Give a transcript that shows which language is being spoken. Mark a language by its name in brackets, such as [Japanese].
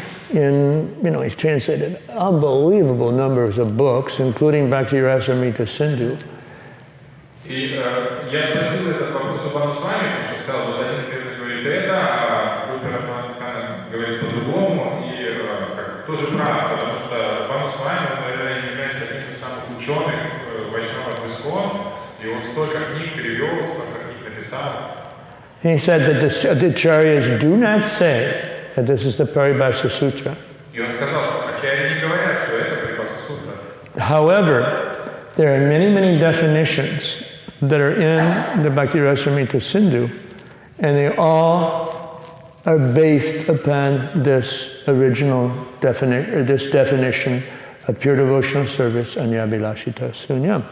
[English] He's translated unbelievable numbers of books, including Bhakti Rasamrita Sindhu. [Russian] И я спросил этот вопрос у Бханусвами, потому что сказал, вот один преданный говорит это, а Рупи Раманхана говорит по-другому, и тоже прав, потому что Бханусвами, он, наверное, является одним из самых ученых Вайшнавов Искон, и он столько книг перевел, столько книг написал. [English] He said that the Acharyas do not say that this is the Paribhasa Sutra. [Russian] И он сказал, что Ачарьи не говорят, что это Парибхаса Сутра. [English] However, there are many, many definitions that are in the Bhakti Rasamrita Sindhu, and they all are based upon this original definition of pure devotional service, Anyabilashita Sunyam.